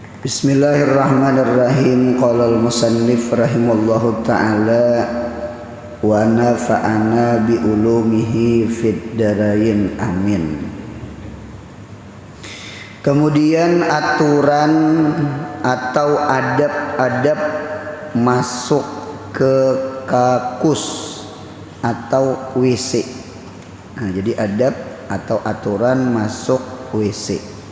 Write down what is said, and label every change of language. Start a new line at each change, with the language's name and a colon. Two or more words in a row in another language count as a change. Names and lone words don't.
Arabic: بسم الله الرحمن الرحيم. قال المصنف رحمه الله تعالى ونفعنا بعلومه في الدارين آمين.
Indonesian: Kemudian aturan atau adab-adab masuk ke kakus atau WC. Nah, jadi adab atau aturan masuk WC.